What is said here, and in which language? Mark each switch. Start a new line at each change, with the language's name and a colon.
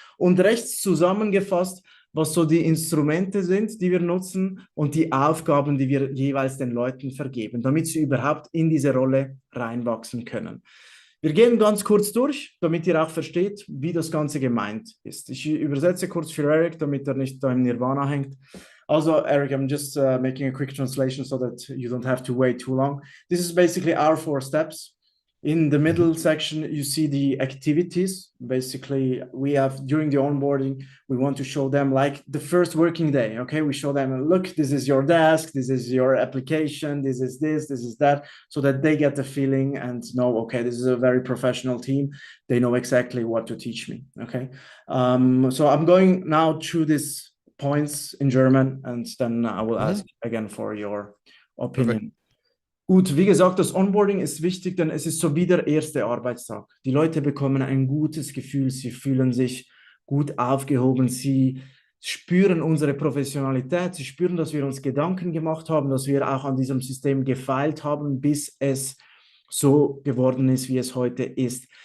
German: Und rechts zusammengefasst, was so die Instrumente sind, die wir nutzen und die Aufgaben, die wir jeweils den Leuten vergeben, damit sie überhaupt in diese Rolle reinwachsen können. Wir gehen ganz kurz durch, damit ihr auch versteht, wie das Ganze gemeint ist. Ich übersetze kurz für Eric, damit er nicht da im Nirvana hängt.
English: Also, Eric, I'm just making a quick translation so that you don't have to wait too long. This is basically our 4 steps. In the middle section, you see the activities. Basically, we have, during the onboarding, we want to show them like the first working day, okay? We show them, look, this is your desk, this is your application, this is this is that, so that they get the feeling and know, okay, this is a very professional team. They know exactly what to teach me, okay? So I'm going now through these points in German, and then I will ask again for your opinion. Perfect.
German: Gut, wie gesagt, das Onboarding ist wichtig, denn es ist so wie der erste Arbeitstag. Die Leute bekommen ein gutes Gefühl, sie fühlen sich gut aufgehoben, sie spüren unsere Professionalität, sie spüren, dass wir uns Gedanken gemacht haben, dass wir auch an diesem System gefeilt haben, bis es so geworden ist, wie es heute ist.